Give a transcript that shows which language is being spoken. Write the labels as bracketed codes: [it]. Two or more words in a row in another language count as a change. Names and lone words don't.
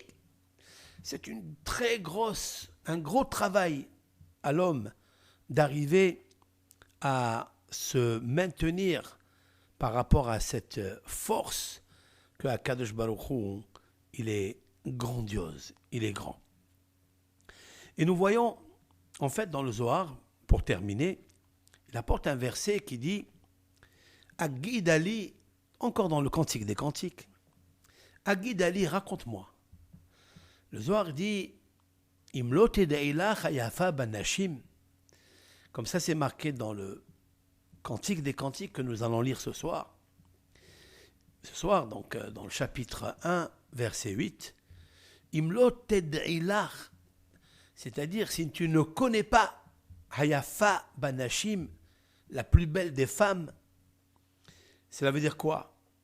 [fr] C'est un gros travail à l'homme d'arriver à se maintenir par rapport à cette force que [he] קדוש ברוך הוא, [fr] il est grandiose, il est grand. Et nous voyons, en fait, dans le Zohar, pour terminer, il apporte un verset qui dit [he] הגידה לי, [fr] encore dans le Cantique des Cantiques, [he] הגידה לי, [fr] raconte-moi. Le Zohar dit [he] אם לא תדעי לך היפה בנשים. [fr] Comme ça, c'est marqué dans le Cantique des Cantiques que nous allons lire ce soir. Ce soir, donc, dans le chapitre 1, verset 8, [he] אם לא תדעי לך, [fr] c'est-à-dire si tu ne connais pas [he] היפה בנשים, [fr] la plus belle des femmes, cela veut dire quoi?